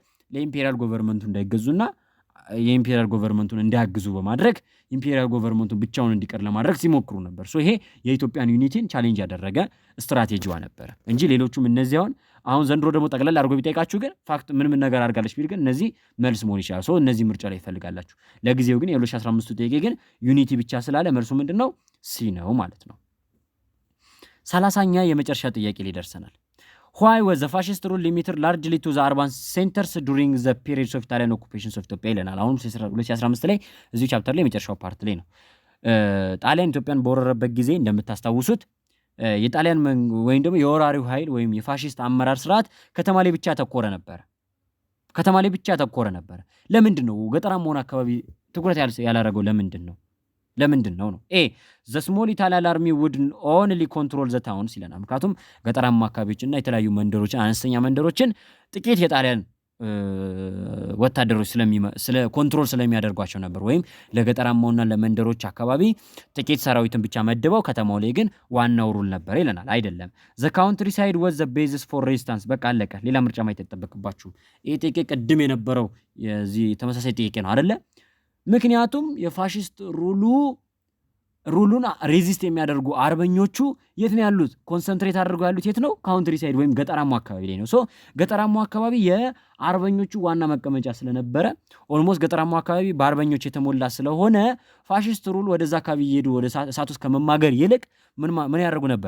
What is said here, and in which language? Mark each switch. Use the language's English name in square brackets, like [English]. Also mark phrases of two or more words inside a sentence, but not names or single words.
[Amharic] ለኢምፔሪያል ጎቨርንመንቱ እንዳይገዙና የኢምፔሪያል ገቨርንመንቱን እንዲያግዙ በማድረግ ኢምፔሪያል ገቨርንመንቱን ብቻውን እንዲቀር ለማድረግ ሲሞክሩ ነበር። ሶ ይሄ የኢትዮጵያን ዩኒቲን ቻሌንጅ ያደረገ ስትራቴጂዋ ነበር እንጂ ሌሎቹም እነዚህ አሁን ዘንድሮ ደግሞ ጠቅለል አድርጎ ቢጠይቃችሁ ግን ፋክት ምን ነገር አድርጋለች ቢል ግን እነዚህ መልስ መሆን ይችላል። ሶ እነዚህ ምርጫ ላይ ይፈልጋላችሁ። ለጊዜው ግን የ2015 ጥያቄ ግን ዩኒቲ ብቻ ስላለ መልሱ ምንድነው? ሲ ነው ማለት ነው። 30ኛ የመጨረሻ ጥያቄ ላይ ደርሰናል። [English] Why was the fascist rule limited largely to the urban centers during the periods of Italian occupations of Ethiopia [Amharic] ይለናል። አሁን 2015 ላይ እዚህ ቻፕተር ላይ የመጨረሻው ፓርት ላይ ነው። ጣሊያን ኢትዮጵያን በወረረበት ጊዜ እንደምታስታውሱት የጣሊያን ወይም ደግሞ የወራሪው ኃይል ወይም የፋሺስት አመራር ስርዓት ከተማ ላይ ብቻ ተኮረ ነበር። ለምንድን ነው ገጠራማውን አካባቢ ትኩረት ያላረገው? ለምንድን ነው? [English] the small Italian army would only control the towns [Amharic] ይለናል። ምክንያቱም ገጠራማ አካባቢዎችና የተለያዩ መንደሮችን አነስተኛ መንደሮችን ጥቂት የጣሊያን ወታደሮች ስለ ኮንትሮል ስለሚያደርጓቸው ነበር። ወይም ለገጠራማውና ለመንደሮች አካባቢ ጥቂት ሰራዊትን ብቻ መድበው ከተማው ላይ ግን ዋናው ሩል ነበር ይለናል። አይደለም። [English] the countryside was the basis for resistance። [Amharic] በቃ አለቀ። ሌላ ምርጫ ማየት አይጠበቅባችሁም። ይሄ ጥያቄ ቅድም የነበረው የዚህ ተመሳሳይ ጥያቄ ነው አይደለ? ምክንያቱም የፋሺስት ሩሉን ሬዚስት የሚያደርጉ አርበኞቹ የት ነው ያሉት? ኮንሰንትሬት አድርገው ያሉት የት ነው? [English] country side [Amharic] ወይም ገጠራማው አካባቢ ላይ ነው። ሶ ገጠራማው አካባቢ የአርበኞቹ ዋና መቀመጫ ስለነበረ ኦልሞስት ገጠራማው አካባቢ በአርበኞች የተሞላ ስለሆነ [English] fascist rule [Amharic] ወደዛ አካባቢ እየሄዱ ወደ እሳት ውስጥ ከመማገር ይልቅ ምን ያደርጉ ነበር?